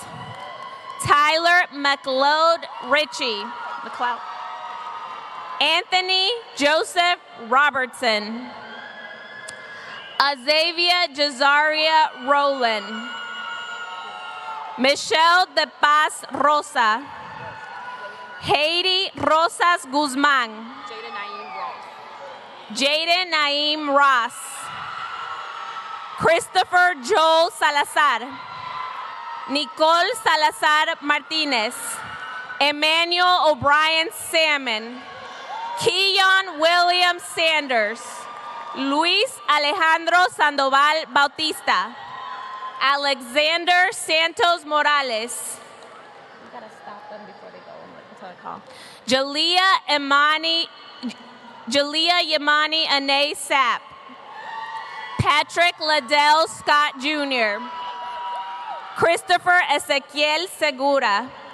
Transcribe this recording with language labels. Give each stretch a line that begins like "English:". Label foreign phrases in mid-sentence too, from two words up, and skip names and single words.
English: Tyler McLeod Ritchie. Anthony Joseph Robertson. Azavia Jazaria Rowland. Michelle de Paz Rosa. Haiti Rosas Guzman. Jaden Naim Ross. Christopher Joel Salazar. Nicole Salazar Martinez. Emmanuel O'Brien Salmon. Keon William Sanders. Luis Alejandro Sandoval Bautista. Alexander Santos Morales. You gotta stop them before they go until I call. Jalea Yamani Ane Sapp. Patrick Liddell Scott Jr. Christopher Ezequiel Segura.